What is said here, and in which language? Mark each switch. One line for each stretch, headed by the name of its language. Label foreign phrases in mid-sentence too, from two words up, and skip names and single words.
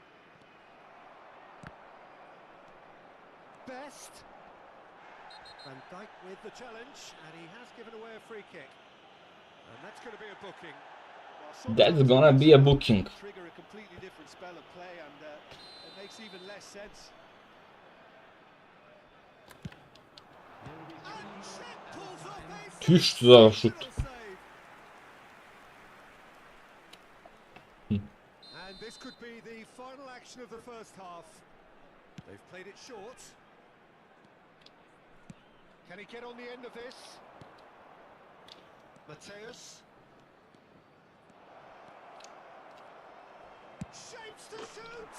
English: Best. Van Dijk with the challenge, and he has given away a free kick. And that's going to be a booking. Well, That's sometimes gonna be a it's booking. trigger a completely different spell of play, and it makes even less sense. Tüş za şut. And this could be the final action of the first half. They've played it short. Can he get on the end of this? Mateus. Shapes to shoot!